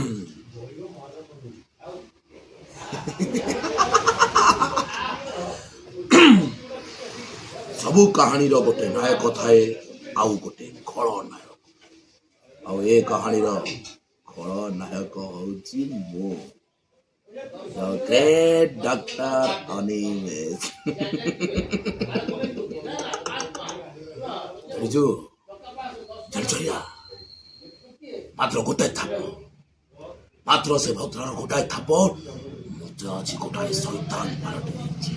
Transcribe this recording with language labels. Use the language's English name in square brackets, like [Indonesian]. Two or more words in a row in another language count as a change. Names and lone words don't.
[Odia] ସବୁ କାହାଣୀର ଗୋଟେ ନାୟକ ଥାଏ, ଆଉ ଗୋଟେ ଖଳନାୟକ। ଆଉ ଏ କାହାଣୀର ଖଳନାୟକ ହେଉଛି ମୁଁ, [English] the great Dr. ଅନିମେଷ। [Odia] ଜାଣିଛୁ ମାତ୍ର ଗୋଟାଏ ଥାପ, ମାତ୍ର ସେ ଭଦ୍ରର ଗୋଟାଏ ଥାପ ମତେ ଆଜି ଗୋଟାଏ ଶୈତାନ ପାଲଟି ଦେଇଛି।